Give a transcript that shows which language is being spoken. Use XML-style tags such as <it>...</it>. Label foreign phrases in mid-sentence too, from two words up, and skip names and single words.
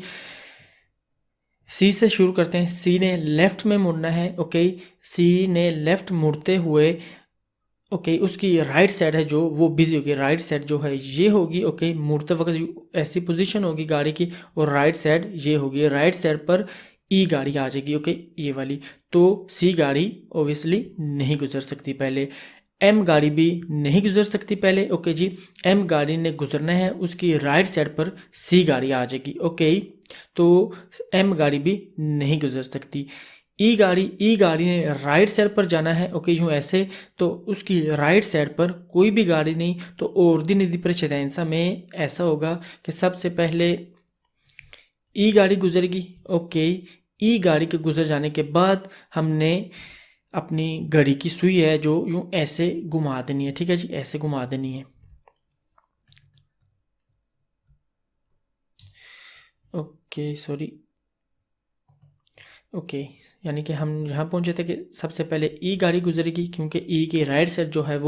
<hi>सी से शुरू करते हैं, सी ने लेफ्ट में मुड़ना है, ओके, सी ने लेफ्ट मुड़ते हुए, ओके, उसकी</hi> <en>right side</en> <hi>है जो वो बिजी होगी,</hi> <en>right side</en> <hi>जो है ये होगी, ओके, मुड़ते वक्त ऐसी पोजीशन होगी गाड़ी की, और</hi> <en>right side</en> <hi>ये होगी,</hi> <en>right side</en> <hi>पर ई गाड़ी आ जाएगी, ओके, ये वाली, तो सी गाड़ी ओबियसली नहीं गुजर सकती पहले, एम गाड़ी भी नहीं गुजर सकती पहले, ओके जी। एम गाड़ी ने गुजरना है, उसकी</hi> <en>right side</en> <hi>पर सी गाड़ी आ जाएगी, ओके, तो एम गाड़ी भी नहीं गुजर सकती। ई गाड़ी ने</hi> <en>right side</en> <hi>पर जाना है, ओके, यूँ ऐसे, तो उसकी</hi> <en>right side</en> <hi>पर कोई भी गाड़ी नहीं, तो</hi> <it>ordine di precedenza</it> <hi>में ऐसा होगा कि सबसे पहले ई गाड़ी गुजरेगी, ओके, ई गाड़ी के गुजर जाने के बाद हमने अपनी घड़ी की सुई है जो यूँ ऐसे घुमा देनी है, ठीक है जी, ऐसे घुमा देनी है,</hi> <en>okay, sorry, okay,</en> <hi>यानी कि हम यहाँ पहुँचे थे कि सबसे पहले ई गाड़ी गुजरेगी क्योंकि ई की</hi> <en>right side</en> <hi>जो है वो</hi>